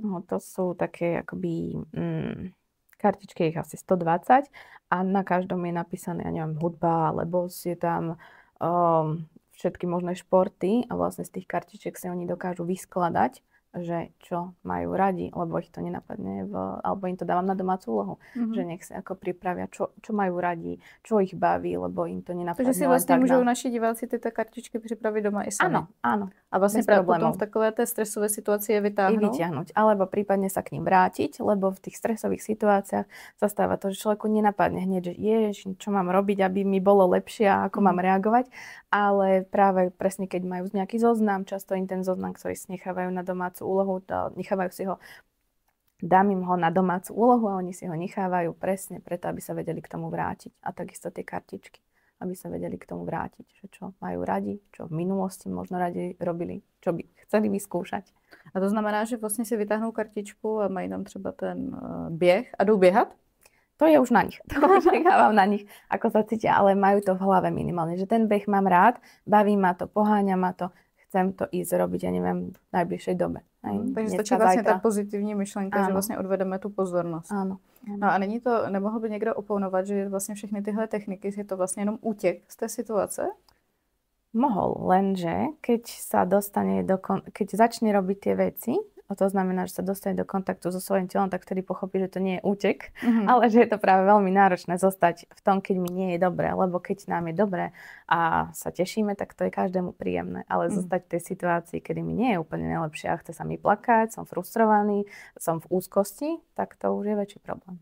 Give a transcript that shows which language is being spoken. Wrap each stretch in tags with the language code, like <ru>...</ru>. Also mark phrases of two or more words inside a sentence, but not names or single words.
<sk>No, to sú také akoby kartičky, ich asi 120 a na každom je napísané, ja neviem, hudba, alebo je tam všetky možné športy a vlastne z tých kartičiek si oni dokážu vyskladať, že čo majú radi, lebo ich to nenapadne, alebo im to dávam na domácu úlohu, že nech sa ako pripravia, čo majú radi, čo ich baví, lebo im to nenapadne.</sk> <cs>Takže si vlastně můžou naši diváci tyto kartičky připravit doma i sami.</cs> <sk>Áno.</sk> <cs>A vlastně potom v takové té stresové situácii je</cs> <sk>vyťahnuť. Alebo prípadne sa k ním vrátiť, lebo v tých stresových situáciách sa stáva to, že človeku nenapadne hneď, že čo mám robiť, aby mi bolo lepšie a ako mám reagovať, ale práve presne keď majú nejaký zoznam, často im ten zoznam, ktorý si nechávajú na domácu úlohu, nechávajú si ho, dám im ho na domácu úlohu a oni si ho nechávajú presne preto, aby sa vedeli k tomu vrátiť. A takisto tie kartičky, aby sa vedeli k tomu vrátiť, že čo majú radi, čo v minulosti možno radi robili, čo by chceli vyskúšať.</sk> <cs>A to znamená, že vlastně si vytáhnou kartičku a mají tam třeba ten běh a jdou běhat?</cs> <sk>To je už na nich. To už nechávam na nich, ako sa cítia, ale majú to v hlave minimálne, že ten beh mám rád, baví ma to, poháňa ma to, chcem to ísť robiť, ja neviem, v najbližšej dobe.</sk> <cs>Takže stačí vlastně ta pozitivní myšlenka, že vlastně odvedeme tu pozornost.</cs> <sk>Áno.</sk> <cs>No a není to, nemohl by někdo oponovat, že vlastně všechny tyhle techniky je to vlastně jenom útěk z té situace?</cs> <sk>Mohol, lenže keď sa dostane keď začne robiť tie veci, a to znamená, že sa dostane do kontaktu so svojím telom, tak vtedy pochopí, že to nie je útek, ale že je to práve veľmi náročné zostať v tom, keď mi nie je dobre, lebo keď nám je dobre a sa tešíme, tak to je každému príjemné, ale zostať v tej situácii, kedy mi nie je úplne najlepšie a chce sa mi plakať, som frustrovaný, som v úzkosti, tak to už je väčší problém.</sk>